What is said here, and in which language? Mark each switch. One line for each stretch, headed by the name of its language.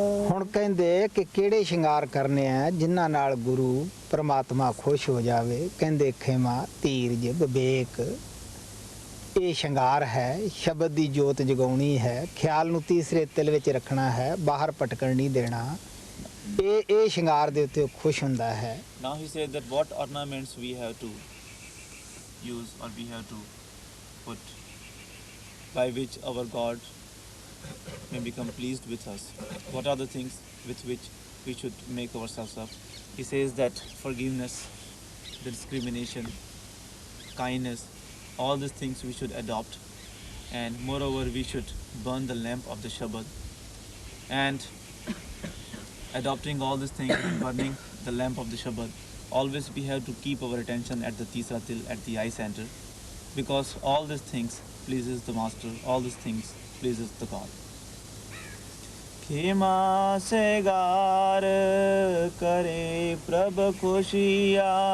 Punjabi: ਹੁਣ ਕਹਿੰਦੇ ਕਿ ਕਿਹੜੇ ਸ਼ਿੰਗਾਰ ਕਰਨੇ ਆ ਜਿਨ੍ਹਾਂ ਨਾਲ ਗੁਰੂ ਪਰਮਾਤਮਾ ਖੁਸ਼ ਹੋ ਜਾਵੇ। ਕਹਿੰਦੇ ਖੇਮਾ ਧੀਰਜ ਵਿਵੇਕ, ਇਹ ਸ਼ਿੰਗਾਰ ਹੈ। ਸ਼ਬਦ ਦੀ ਜੋਤ ਜਗਾਉਣੀ ਹੈ, ਖਿਆਲ ਨੂੰ ਤੀਸਰੇ ਤਿਲ ਵਿੱਚ ਰੱਖਣਾ ਹੈ, ਬਾਹਰ ਭਟਕਣ ਨਹੀਂ ਦੇਣਾ। ਇਹ ਸ਼ਿੰਗਾਰ ਦੇ ਉੱਤੇ ਉਹ ਖੁਸ਼ ਹੁੰਦਾ ਹੈ।
English: Now he said that what ornaments we have to use or we have to put by which our God may become pleased with us. What are the things with which we should make ourselves up? He says that forgiveness, the discrimination, kindness, all these things we should adopt, and moreover we should burn the lamp of the Shabad. And adopting all these things and burning the lamp of the Shabad, always we have to keep our attention at the Tisra Til, at the eye center, because all these things pleases the Master, all these things pleases the God.
Punjabi: खेमा से गार करे प्रभ खुशिया,